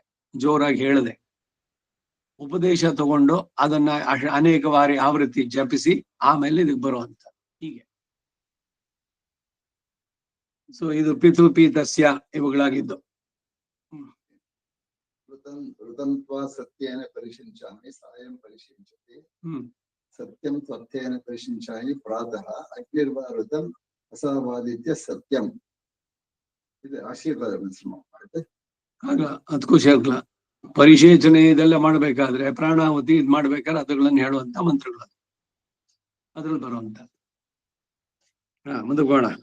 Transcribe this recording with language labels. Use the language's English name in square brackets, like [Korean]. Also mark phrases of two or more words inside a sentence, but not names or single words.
[Kannada] ಜೋರಾಗಿ ಹೇಳದೆ ಉಪದೇಶ ತಗೊಂಡು ಅದನ್ನ ಅನೇಕ ಬಾರಿ ಆವೃತ್ತಿ ಜಪಿಸಿ ಆಮೇಲೆ ಇದಕ್ಕೆ ಬರುವಂತ ಹೀಗೆ. ಸೊ ಇದು ಪಿತೃಪೀತಸ್ಯ ಇವುಗಳಾಗಿದ್ದು. [Sanskrit] ಋತಂತ್ವ ಸತ್ಯೇನ ಪರಿಶಿಂಚಾಮಿ ಸಾಯಂ ಪರಿಶಿಂಚತಿ ಸತ್ಯಂ ಸತ್ಯೇನ ಪರಿಶಿಂಚಾಮಿ ಪ್ರಾತಃ ಅಗ್ನಿರ್ವ ಋತಂ ಅಸವಾದಿತ್ಯ ಸತ್ಯಂ. [Kannada] ಇದು ಆಶೀರ್ವಾದ ಮಾಡುತ್ತೆ. ಆಗ ಅದಕ್ಕೂ ಸೇರ್ಕಲ ಪರಿಶೇಚನೆ ಇದೆಲ್ಲ ಮಾಡ್ಬೇಕಾದ್ರೆ ಪ್ರಾಣಾಹುತಿ ಇದ್ ಮಾಡ್ಬೇಕಾದ್ರೆ ಅದಗಳನ್ನು ಹೇಳುವಂತ ಮಂತ್ರಗಳು ಅದ್ರಲ್ಲಿ ಬರುವಂತ. ಮುಂದಕ್ಕೆ ಹೋಗೋಣ.